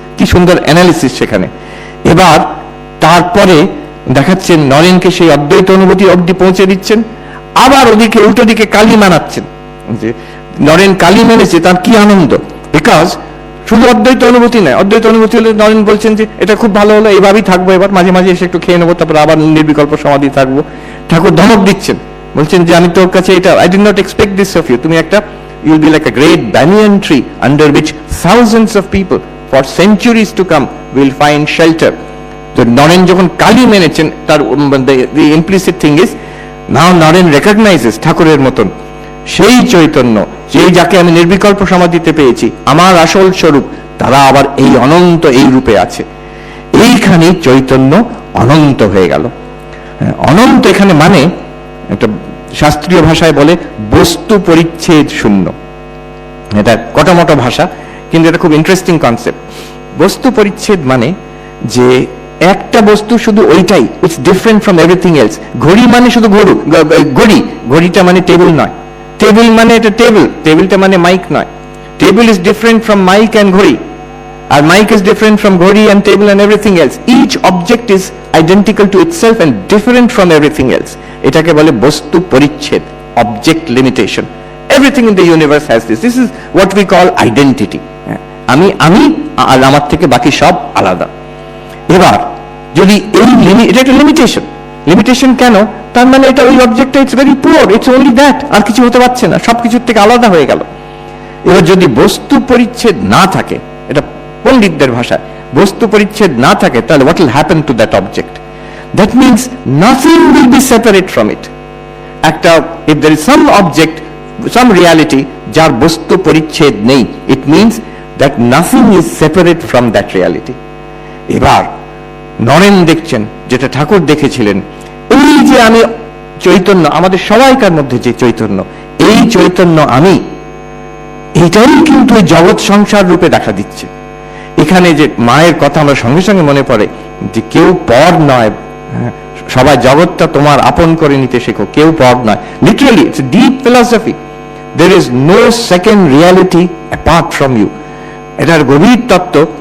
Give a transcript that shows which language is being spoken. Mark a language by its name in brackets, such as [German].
[Bangla] কি সুন্দর অ্যানালিসিস সেখানে। এবার তারপরে দেখাচ্ছেন নরেনকে সেই অদ্বৈত অনুভূতি অব্দি পৌঁছে দিচ্ছেন, আবার ওদিকে উল্টো দিকে কালী মানাচ্ছেন। যে নরেন কালী মেনেছে, তার কি আনন্দ, বিকজ শুধু অদ্বৈত অনুভূতি নয়, অদ্বৈত অনুভূতি হলে নরেন বলছেন যে এটা খুব ভালো হলো, এইভাবেই থাকবো, এবার মাঝে মাঝে এসে একটু খেয়ে নেবো, তারপর আবার নির্বিকল্প সমাধি থাকবো। ঠাকুর ধমক দিচ্ছেন, বলছেন যে আমি তোর কাছে এটা, [English] I did not expect this of you, [Bangla] তুমি একটা [English] you'll be like a great banyan tree under which thousands of people for centuries to come will find shelter. [Bangla] তো নরেন যখন কালী মেনেছেন, তার [English] the implicit thing is now [Bangla] Naren recognizes ঠাকুরের মতন সেই চৈতন্য, যেই যাকে আমি নির্বিকল্প সমাধিতে পেয়েছি, আমার আসল স্বরূপ, তারা আবার এই অনন্ত এই রূপে আছে। এইখানে চৈতন্য অনন্ত হয়ে গেল। অনন্ত এখানে মানে একটা শাস্ত্রীয় ভাষায় বলে বস্তু পরিচ্ছেদ শূন্য। এটা কটামটো ভাষা, কিন্তু এটা খুব ইন্টারেস্টিং কনসেপ্ট। বস্তু পরিচ্ছেদ মানে যে একটা বস্তু শুধু ওইটাই, [English] It's different from everything else. [Bangla] ঘড়ি মানে শুধু ঘড়িটা মানে টেবিল নয়, টেবিল মানে এটা টেবিলটা মানে মাইক নয়। [English] Table is different from mike and ঘড়ি, আর mike is different from ঘড়ি and table and everything else. Each object is identical to itself and different from everything else. [Bangla] এটাকে বলে বস্তু পরিচ্ছেদ, object limitation. [English] Everything in the universe has this. This is what we call identity. [Bangla] আমি আর আমার থেকে বাকি সব আলাদা। এবার যদি এটা একটা লিমিটেশন কেন? তার মানে এটা ওই অবজেক্টটা [English] it's very poor, it's only that, [Bangla] আর কিছু হতে পারছে না, সবকিছুর থেকে আলাদা হয়ে গেল। এবার যদি বস্তু পরিচ্ছেদ না থাকে, এটা পণ্ডিতদের ভাষায়, বস্তু পরিচ্ছেদ না থাকে, তাহলে [English] what will happen to that object? That means nothing will be separate from it. If there is some object, some reality [Bangla] যার বস্তু পরিচ্ছেদ নেই, [English] it means that nothing is separate from that reality. [Bangla] এবার নরেন দেখছেন যেটা ঠাকুর দেখেছিলেন, এই যে আমি চৈতন্য, আমাদের সবাইকার মধ্যে যে চৈতন্য, এই চৈতন্য আমি, এইটাই কিন্তু এই জগৎ সংসার রূপে দেখা দিচ্ছে। এখানে যে মায়ের কথা আমরা সঙ্গে সঙ্গে মনে পড়ে যে কেউ পর নয়, সবাই জগৎটা তোমার আপন করে নিতে শেখো, কেউ পর নয়। [English] Literally it's a deep philosophy. There is no second reality apart from you. [Bangla] এটার গভীর তত্ত্ব।